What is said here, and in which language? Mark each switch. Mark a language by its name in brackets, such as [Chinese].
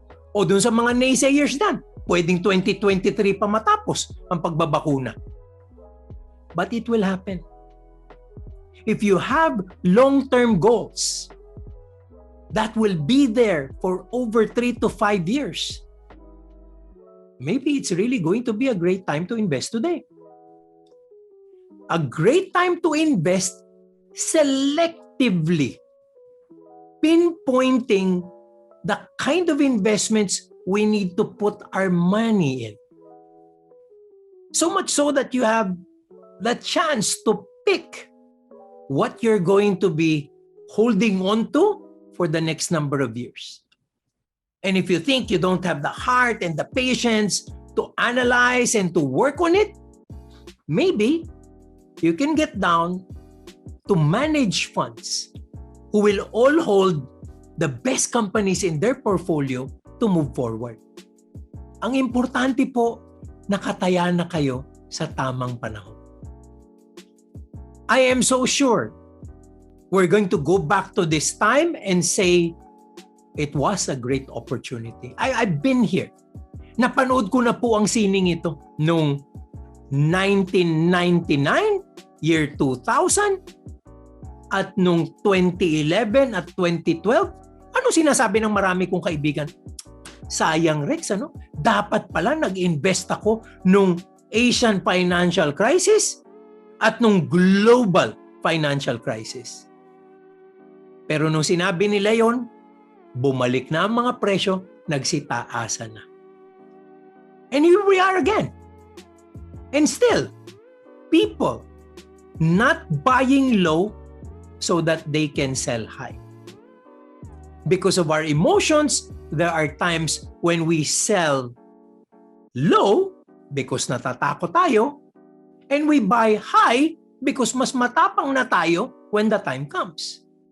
[Filipino] O dun sa mga naysayers dan, pwedeng 2023 pa matapos ang pagbabakuna. [English] But it will happen. If you have long-term goals that will be there for over 3 to 5 years, maybe it's really going to be a great time to invest today. A great time to invest selectively, pinpointing the kind of investments we need to put our money in. So much so that you have the chance to pick what you're going to be holding on to for the next number of years. And if you think you don't have the heart and the patience to analyze and to work on it, maybe you can get down to manage funds who will all hold the best companies in their portfolio to move forward. [Filipino] Ang importante po, nakataya na kayo sa tamang panahon. [English] I am so sure we're going to go back to this time and say it was a great opportunity. I've been here. [Filipino] Napanood ko na po ang sining ito nung 1999, year 2000, at nung 2011 at 2012. Ano sinasabi ng marami kong kaibigan? Sayang, Rex, ano? Dapat pala nag-invest ako nung Asian financial crisis at nung global financial crisis. Pero nung sinabi nila yon, bumalik na ang mga presyo, nagsitaasa na. [English] And here we are again. And still, people not buying low so that they can sell high. Because of our emotions, there are times when we sell low because [Filipino] natatakot tayo, [English] and we buy high because [Filipino] mas matapang na tayo [English] when the time comes.